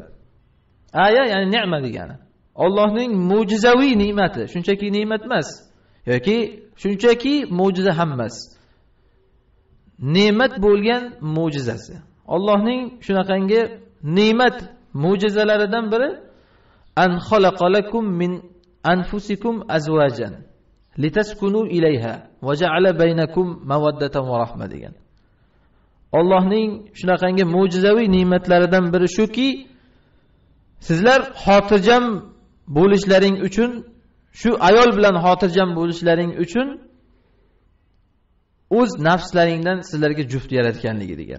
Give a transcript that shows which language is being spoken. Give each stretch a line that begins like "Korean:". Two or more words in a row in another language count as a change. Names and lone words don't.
Uzbek: Aya ya'ni ne'ma degani. Allohning mo'jizaviy ne'mati, shunchaki ne'mat emas yoki shunchaki mo'jiza ham emas. Ne'mat bo'lgan mo'jizasi. Allohning shunaqangi ne'mat mo'jizalaridan biri
Arabic: أن خلق لكم من أنفسكم أزواجا لتسكنوا إليها وجعل بينكم مودة ورحمة
Uzbek: degan. Allohning shunaqangi mo'jizaviy ne'matlaridan biri shuki, sizlar xotirjam bo'lishlaring uchun, shu ayol bilan xotirjam bo'lishlaring uchun o'z nafslaringdan sizlarga juft yaratganligi degan.